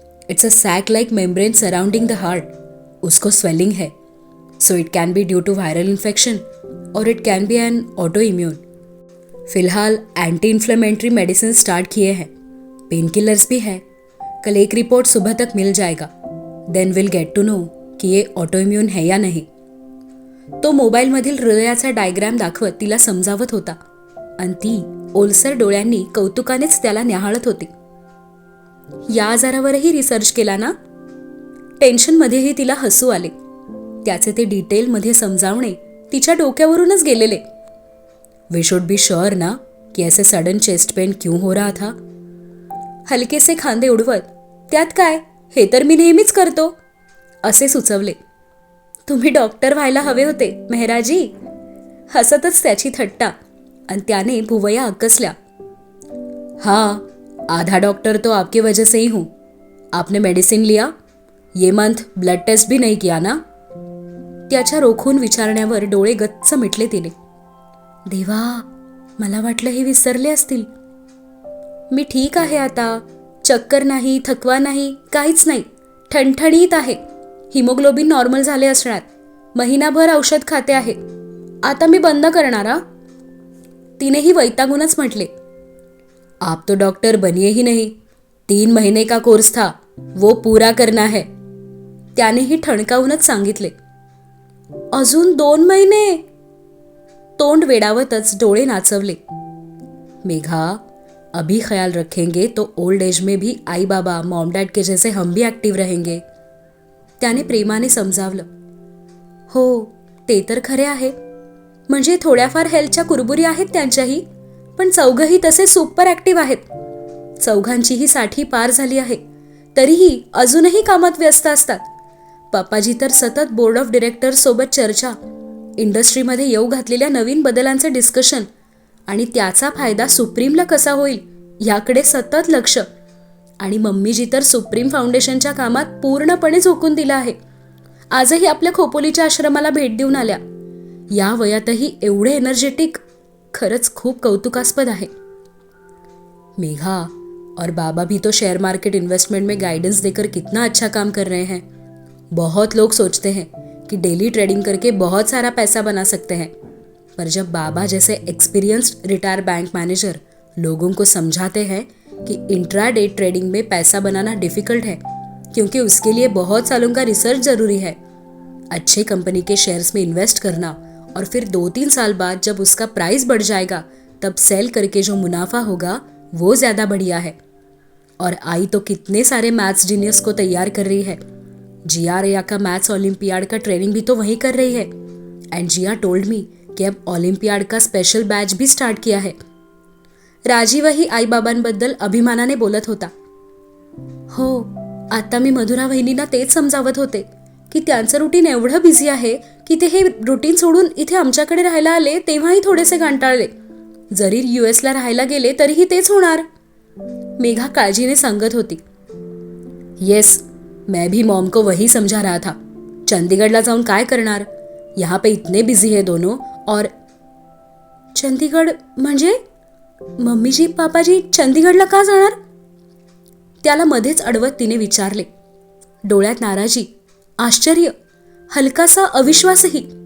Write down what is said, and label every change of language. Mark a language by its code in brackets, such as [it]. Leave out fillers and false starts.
[en] It's a sac like membrane surrounding the heart. [hi] उसको swelling है, [en] So it can be due to viral infection और it can be an auto immune. [hi] फिलहाल anti inflammatory medicine start किए हैं, pain killers भी है. कल एक रिपोर्ट सुबह तक मिल जाएगा. [en] then will get to know [hi] कि ये ऑटो इम्यून है या नहीं. [mr] तो मोबाईलमधील हृदयाचा डायग्राम दाखवत तिला समजावत होता आणि ती ओलसर डोळ्यांनी कौतुकानेच त्याला न्याहाळत होती. या आजारावरही रिसर्च केला ना? टेन्शनमध्येही तिला हसू आले. त्याचे ते डिटेलमध्ये समजावणे तिच्या डोक्यावरूनच गेलेले. [en] we should be sure [hi] ना कि ऐसे सडन चेस्ट पेन क्यों हो रहा था. [mr] हलकेसे खांदे उडवत, त्यात काय, हे तर मी नेहमीच करतो, असे सुचवले. तुम्ही डॉक्टर व्हायला हवे होते मेहराजी. हसतच त्याची थट्टा आणि त्याने भुवया आकसल्या. [hi] हाँ, आधा डॉक्टर तो आपकी वजह से ही हूं. आपने मेडिसिन लिया? ये मंथ ब्लड टेस्ट भी नहीं किया ना? [mr] त्याच्या रोखून विचारण्यावर डोळे गच्च मिटले तिने. देवा, मला वाटलं हे विसरले असतील. मी ठीक आहे आता. चक्कर नाही, थकवा नाही, काहीच नाही. ठणठणीत आहे. हिमोग्लोबिन नॉर्मल झाले असणार. महिनाभर औषध खाते आहे. आता मी बंद करणार. तिनेही वैतागूनच म्हटले. [hi] आप तो डॉक्टर बनिए ही नहीं. 3 महीने का कोर्स था, वो पूरा करना है. [mr] त्यानेही ठणकावूनच सांगितले. अजून 2 महिने? तोंड वेडावतच डोळे नाचवले. [hi] मेघा, अभी ख्याल रखेंगे तो ओल्ड एज में भी आई बाबा मॉम डैड के जैसे हम भी ऍक्टिव्ह रहेंगे. [mr] त्याने प्रेमाने समजावलं. हो, ते तर खरे आहे. म्हणजे थोड्याफार हेल्थच्या कुरबुरी आहेत त्यांच्याही, पण चौघही तसे सुपर ऍक्टिव्ह आहेत. चौघांचीही 60 पार झाली आहे, तरीही अजूनही कामात व्यस्त असतात. पप्पाजी तर सतत बोर्ड ऑफ डिरेक्टर्स सोबत चर्चा, इंडस्ट्रीमध्ये येऊ घातलेल्या नवीन बदलांचे डिस्कशन आणि त्याचा फायदा सुप्रीमला कसा होईल याकडे सतत लक्ष. आणि मम्मीजी तर सुप्रीम फाउंडेशनच्या कामात पूर्णपणे झोकून दिला आहे. आजही आपल्या खोपोलीच्या आश्रमाला भेट देऊन आल्या. या वयातही एवढे एनर्जेटिक, खरंच खूप कौतुकास्पद आहे. [hi] मेघा, और बाबा भी तो शेयर मार्केट इन्वेस्टमेंट में गाइडेंस देकर कितना अच्छा काम कर रहे हैं. बहुत लोग सोचते हैं कि डेली ट्रेडिंग करके बहुत सारा पैसा बना सकते हैं, पर जब बाबा जैसे एक्सपीरियंस्ड रिटायर बैंक मैनेजर लोगों को समझाते हैं कि इंट्राडे ट्रेडिंग में पैसा बनाना डिफिकल्ट है, क्योंकि उसके लिए बहुत सालों का रिसर्च जरूरी है. अच्छे कंपनी के शेयर्स में इन्वेस्ट करना और फिर 2-3 साल बाद जब उसका प्राइस बढ़ जाएगा तब सेल करके जो मुनाफा होगा वो ज़्यादा बढ़िया है. और आई तो कितने सारे मैथ्स जीनियस को तैयार कर रही है. जिया रेया का मैथ्स ओलंपियाड का ट्रेनिंग भी तो वही कर रही है. [en] and Jiya told me [hi] कि अब ओलंपियाड का स्पेशल बैच भी स्टार्ट किया है. [mr] राजीवही आईबाबांबद्दल अभिमानाने बोलत होता. हो, आता मी मधुरा वहिनींना तेच समजावत होते की त्यांचं रुटीन एवढं बिझी आहे की ते हे रुटीन सोडून इथे आमच्याकडे राहायला आले तेव्हाही थोडेसे कंटाळले. जरी US ला राहायला गेले तरीही तेच होणार. मेघा काळजीने सांगत होती. [hi] येस, मैं भी मॉम को वही समझा रहा था. [mr] चंडीगढ़ला जाऊन काय करणार? [hi] यहाँ पे इतने बिझी है दोनों. [mr] और चंदीगड म्हणजे? मम्मीजी पापाजी चंदीगडला का जाणार? त्याला मध्येच अडवत तिने विचारले. डोळ्यात नाराजी, आश्चर्य, हलकासा अविश्वासही.